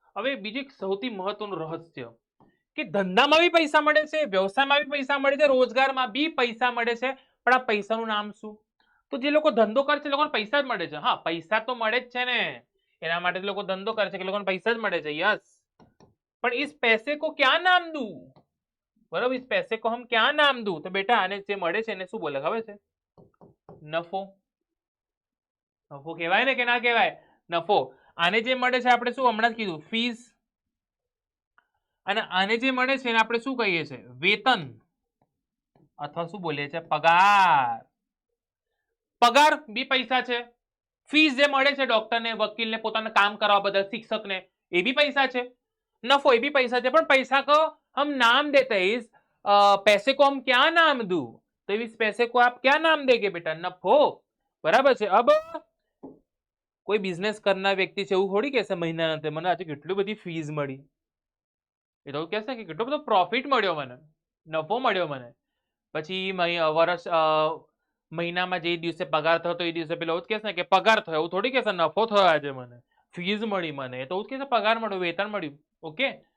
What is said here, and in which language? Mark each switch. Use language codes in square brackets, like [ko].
[gu] હવે બીજું સૌથી મહત્વનું રહસ્ય કે ધંધામાં બી પૈસા મળે છે, વ્યવસાયમાં બી પૈસા મળે છે, રોજગારમાં બી પૈસા મળે છે. પણ આ પૈસાનું નામ શું? તો જે લોકો ધંધો કરે છે એ લોકોને પૈસા જ મળે છે. હા, પૈસા તો મળે જ છે ને, એના માટે લોકો ધંધો કરે છે કે લોકોને પૈસા જ મળે છે. યસ. [hi] પણ इस पैसे को क्या नाम दूं? बराबर, इस पैसे को हम क्या नाम दूं? तो बेटा आने [gu] જે મળે છે એને શું બોલે ખબર છે? નફો. નફો કહેવાય ને કે ના કહેવાય? નફો. આને જે મળે છે આપણે શું હમણાં જ કીધું? ફીસ. અને આને જે મળે છે એને આપણે શું કહીએ છીએ? વેતન. અથવા શું બોલીએ છીએ? પગાર. પગાર બી પૈસા છે. ફીસ જે મળે છે ડોક્ટરને, વકીલને, પોતાનું કામ કરવા બદલ, શિક્ષકને, એ બી પૈસા છે. [hi] नफो ये भी पैसा है, पर पैसा को हम नाम देते हैं. इस पैसे को हम क्या नाम दूं? तो इस पैसे को आप क्या नाम देंगे बेटा? नफो. बराबर છે. [gu] अब કોઈ બિઝનેસ કરનાર વ્યક્તિ છે એવું થોડી કહેશે મહિનાના અંતે મને આજે કેટલી બધી ફીસ મળી. એ તો કહેશે કે કેટલો બધો પ્રોફિટ મળ્યો મને, નફો મળ્યો મને. પછી વર્ષ મહિનામાં જે દિવસે પગાર થયો એ દિવસે પેલો કહેશે ને કે પગાર થયો, એવું થોડી કહેશે નફો થયો આજે મને, ફીસ મળી મને, તો કહેશે પગાર મળ્યો, વેતન મળ્યું. ઓકે.